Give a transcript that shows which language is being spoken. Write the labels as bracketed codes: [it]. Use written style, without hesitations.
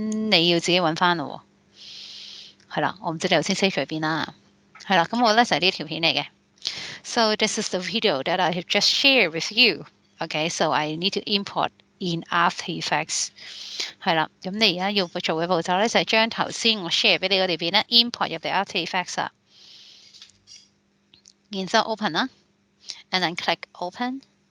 [yue] 你要自己揾翻咯喎。係啦，我唔知你頭先 save 咗喺邊啦。係啦，咁我咧就係呢條片嚟嘅。 [en] So this is the video that I have just shared with you. Okay, so I need to import in After Effects。 [yue] 係啦，咁你而家要做嘅步驟咧就係將頭先我 share 俾你嗰條片咧 import 入嚟 After Effects 啊。然之後 open 啦， [en] and then click open。